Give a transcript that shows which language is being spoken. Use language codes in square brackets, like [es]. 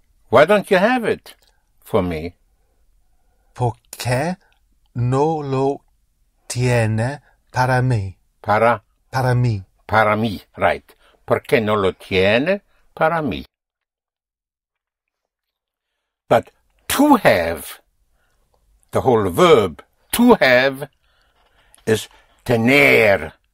[en] Why don't you have it for me? [es] ¿Por qué no lo tiene para mí? Para mí. Para mí, right. ¿Por qué no lo tiene para mí? [en] But to have, the whole verb, to have, is tener.